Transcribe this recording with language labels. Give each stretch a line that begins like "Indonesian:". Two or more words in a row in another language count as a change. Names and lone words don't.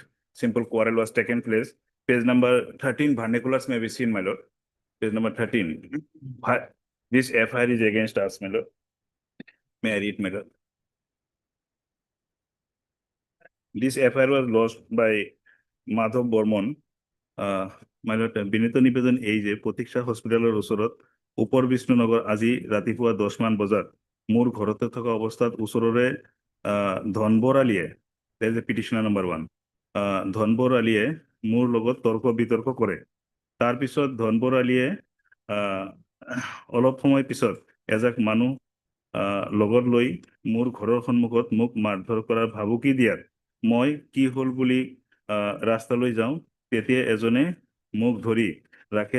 English: Simple quarrel was taken place. Page number 13, vernaculars may be seen, my lord. Page number 13. This FIR is against us, my lord. May I read, my lord? This FIR was lodged by Madhav Bormon. My lord,
Assamese: বিনীত নিবেদন এই যে প্রতীক্ষা হস্পিটেলৰ ওচৰত উপৰ বিষ্ণুনগৰ আজি ৰাতিপুৱা 10 মান বজাত মোৰ ঘৰতে থকা অৱস্থাত ওচৰৰে ধনবৰ আলীয়ে,
English: there is a petitioner number 1,
Assamese: ধনবৰ আলীয়ে মোৰ লগত তৰ্ক বিতৰ্ক কৰে। তাৰ পিছত ধনবৰ আলীয়ে অলপ সময় পিছত এজাক মানুহ লগত লৈ মোৰ ঘৰৰ সন্মুখত মোক মাৰধৰ কৰাৰ ভাবুকি দিয়াত মই কি হল বুলি ৰাস্তালৈ যাওঁ, তেতিয়া এজনে মোক ধৰি ৰাখে।